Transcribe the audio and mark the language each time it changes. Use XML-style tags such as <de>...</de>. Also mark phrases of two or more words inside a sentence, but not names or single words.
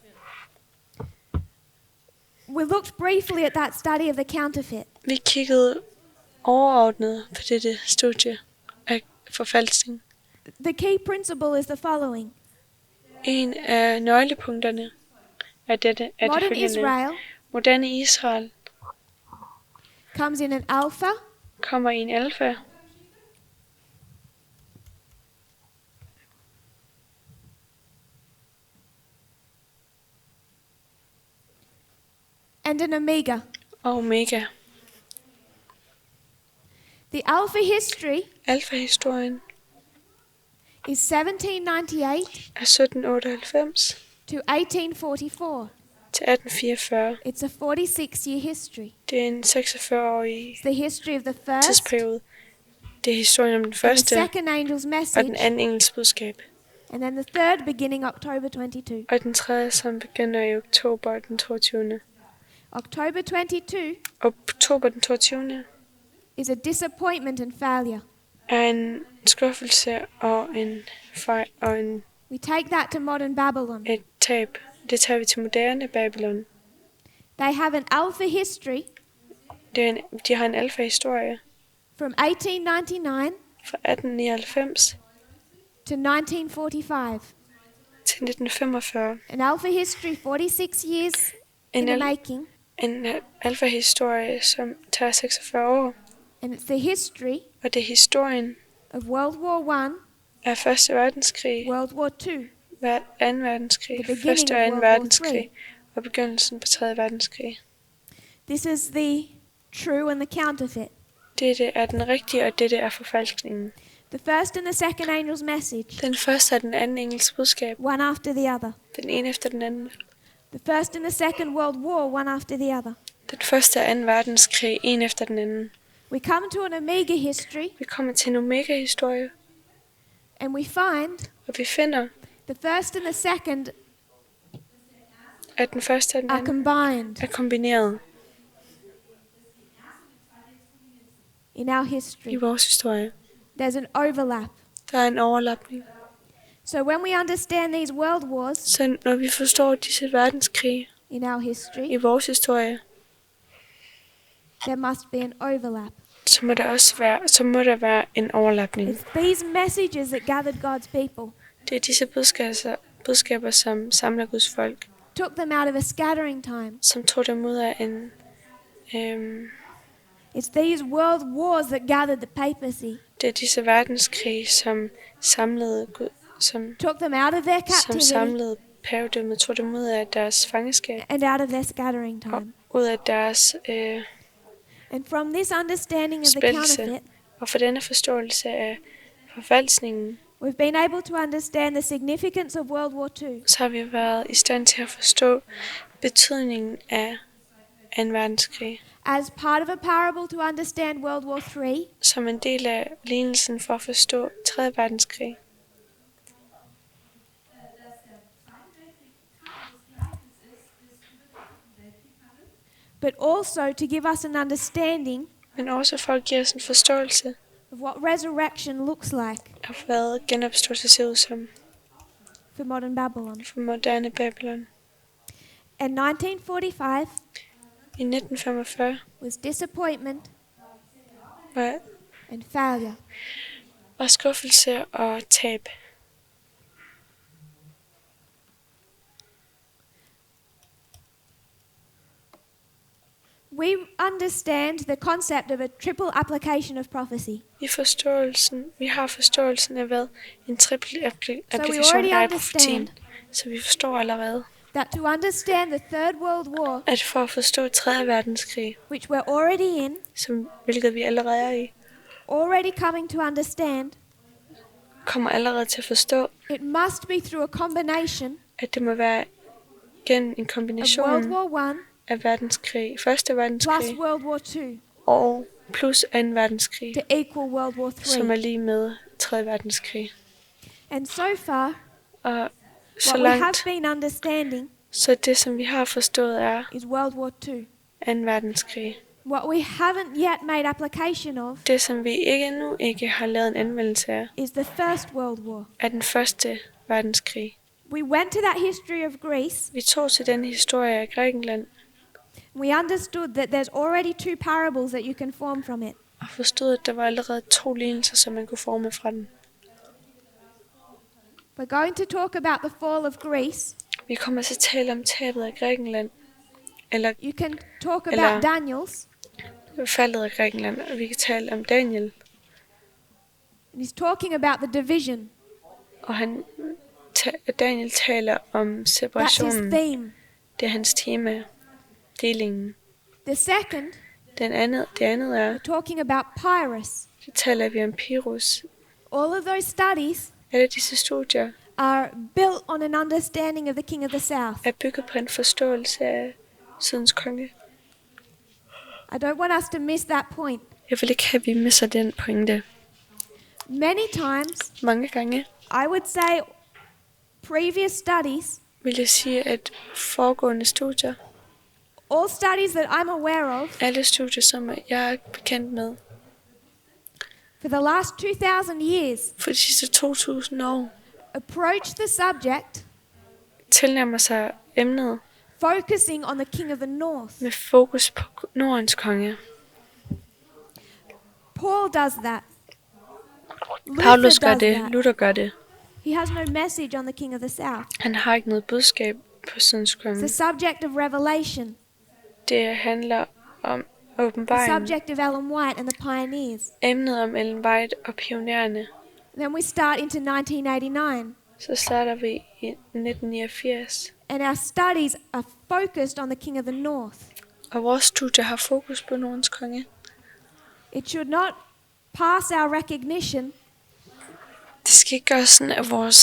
<en>We looked briefly at that study of the counterfeit.</en> <da>Vi kiggede overordnet på dette studie af forfalskning.</da> <en>The key principle is the following.</en> <da>En af nøglepunkterne af dette er det</da> <en>Modern</en> <da>følgende. Israel Moderne Israel</da> <en>comes in an alpha,</en> <da>kommer i en alfa,</da> <en>and an omega.</en> <da>og omega.</da> <en>The alpha history</en> <da>Alfa-historien</da> <en>is 1798</en> <da>er 1798</da> <en>to 1844.</en> <da>til 1844.</da> <en>It's a 46-year history.</en> <da>Det er en 46-årig</da> <en>It's the history of the first</en> <da>tidsperiode. Det er historien om den</da> <en>and the</en> <da>første</da> <en>second angel's</en> <da>og den</da> <en>message,</en> <da>anden engels budskab.</da> <en>and then the third beginning October 22.</en> <da>Og den tredje, som begynder i oktober den 22.</da> <en>October 22</en> <da>Oktober den 22.</da> <en>is a disappointment and failure.</en> <da>er en skuffelse og en fejl og</da> <en>We take that to modern Babylon.</en> <da>et tab. Det tager vi til moderne Babylon.</da> <en>They have an alpha history</en> <da>De har en alfa-historie</da> <en>from 1899</en> <da>fra 1899</da> <en>to 1945.</en> <da>til 1945.</da> <en>An alpha history 46 years in the making,</en> <da>En alfa-historie, som tager 46 år.</da> <en>and it's the history</en> <da>Og det er historien</da> <en>of World War I,</en> <da>af 1. verdenskrig,</da> <en>World War II,</en> <da>2. verdenskrig,</da> <en>The beginning</en> <da>1. og</da> <en>of 2. World War</en> <da>verdenskrig og begyndelsen på 3. verdenskrig.</da> <en>This is the true and the counterfeit.</en> <da>Dette er den rigtige, og dette er forfalskningen.</da> <en>The first and the second angel's message,</en> <da>Den første og den anden engels budskab.</da> <en>one after the other.</en> <da>Den ene efter den anden.</da> <en>The first and the second World War, one after the other.</en> <da>Den første og 2. verdenskrig, en efter den anden.</da> <en>We come to an omega history,</en> <da>Vi kommer til en omega-historie,</da> <en>and we find</en> <da>og vi finder,</da> <en>the first and the second</en> <da>at den første og den</da> <en>are</en> <da>anden</da> <en>combined</en> <da>er kombineret</da> <en>in our</en> <da>i</da> <en>history.</en> <da>vores historie.</da> <en>There's an overlap.</en> <da>Der er en overlapning.</da> <en>So when we understand these world wars</en> <da>Så når vi forstår disse verdenskrige</da> <en>in our history,</en> <da>i vores historie,</da> <en>there must be an overlap.</en> <da>så må der være en overlapning.</da> <en>It's these messages that gathered God's people,</en> <da>Det er disse budskaber, som samler Guds folk,</da> <en>took them out of a scattering time.</en> <da>som tog dem ud af en</da> <en>It's these world wars that gathered the papacy,</en> <da>det er disse verdenskrige, som samlede Gud, som</da> <en>took them out of their captivity</en> <da>samlede pavedømmet, tog dem ud af deres fangeskab</da> <en>and out of their scattering</en> <da>og</da> <en>time.</en> <da>ud af deres</da> <en>And from this understanding of the</en> <da>splittelse.</da> <en>counterfeit,</en> <da>Og for denne forståelse af forfalskningen,</da> <en>we've been able to understand the significance of World War II.</en> <da>så har vi været i stand til at forstå betydningen af 2. verdenskrig.</da> <en>As part of a parable to understand World War III,</en> <da>som en del af lignelsen for at forstå 3. verdenskrig.</da> <en>but also to give us an understanding</en> <da>Men også for at give os en forståelse</da> <en>of what resurrection looks like</en> <da>af, hvad genopståelse ser ud som</da> <en>for modern Babylon.</en> <da>for moderne Babylon.</da> <en>And 1945</en> <da>I 1945</da> <en>was disappointment</en> <da>var,</da> <en>and failure.</en> <da>var skuffelse og tab.</da> <en>We understand the concept of a triple application of prophecy.</en> <da>Vi har forståelsen af, hvad en trippel applikation</da> <en>already</en> <da>er i</da> <en>understand</en> <da>profetien. Så vi forstår allerede,</da> <en>That to understand the Third World War,</en> <da>at for at forstå 3. verdenskrig,</da> <en>which we're already in,</en> <da>hvilket vi allerede er i,</da> <en>already coming to understand,</en> <da>kommer allerede til at forstå,</da> <en>it must be through a combination</en> <da>at det må være gennem en</da> <en>of World</en> <da>kombination</da> <en>War I</en> <da>af verdenskrig, 1.</da> <en>plus</en> <da>verdenskrig</da> <en>World War II</en> <da>og plus 2. verdenskrig,</da> <en>to equal World War</en> <da>som er</da> <en>III.</en> <da>lige med 3. verdenskrig.</da> <en>And so far,</en> <da>Og så</da> <en>what we have</en> <da>langt,</da> <en>been understanding</en> <da>så det som vi har forstået er</da> <en>is World War II.</en> <da>2. verdenskrig.</da> <en>What we haven't yet made application of</en> <da>Det som vi endnu ikke har lavet en anvendelse af,</da> <en>is the First World War.</en> <da>er den 1. verdenskrig.</da> <en>We went to that history of Greece.</en> <da>Vi tog til denne historie af Grækenland</da> <en>We understood that there's already two parables that you can form from it.</en> <da>og forstod, at der var allerede 2 lignelser, som man kunne forme fra den.</da> <en>We're going to talk about the fall of Greece.</en> <da>Vi kommer til at tale om tabet af Grækenland, eller</da> <en>You can talk</en> <da>Eller-</da> <en>about Daniel's.</en> <da>faldet af Grækenland, og vi kan tale om Daniel,</da> <en>And he's talking about the division.</en> <da>og Daniel taler om</da> <en>That's his</en> <da>separationen.</da> <en>theme.</en> <da>Det er hans tema, delingen.</da> <en>The second,</en> <da>Det andet er,</da> <en>we're talking about Pyrrhus.</en> <da>så taler vi om Pyrrhus.</da> <en>All of those studies</en> <da>Alle disse studier</da> <en>are built on an understanding of the King of the South.</en> <da>er bygget på en forståelse af Sydens konge.</da> <en>I don't want us to miss that point.</en> <da>Jeg vil ikke have, at vi misser den pointe.</da> <en>Many times,</en> <da>Mange gange</da> <en>I would say previous studies,</en> <da>vil jeg sige, at foregående studier,</da> <en>all studies that I'm aware of,</en> <da>alle studier, som jeg er bekendt med,</da> <en>for the last 2,000 years,</en> <da>for de sidste 2000 år,</da> <en>approach the subject</en> <da>tilnærmer sig emnet</da> <en>focusing on the King of the North.</en> <da>med fokus på Nordens konge.</da> <en>Paul does that.</en> <da>Paulus Luther gør</da> <en>does</en> <da>det,</da> <en>that.</en> <da>Luther gør det.</da> <en>He has no message on the King of the South.</en> <da>Han har ikke noget budskab på Sydens</da> <en>It's</en> <da>konge.</da> <en>the subject of Revelation,</en> <da>Det handler om</da> <en>the</en> <da>åbenbaringen,</da> <en>subject of Ellen White and the pioneers.</en> <da>emnet om Ellen White og pionererne.</da> <en>Then we start into 1989,</en> <da>Så starter vi i 1989,</da> <en>and our studies are focused on the King of the North.</en> <da>og vores studie har fokus på Nordens konge.</da> <en>It should not pass our recognition</en> <da>Det skal ikke gøre sådan, at vores</da>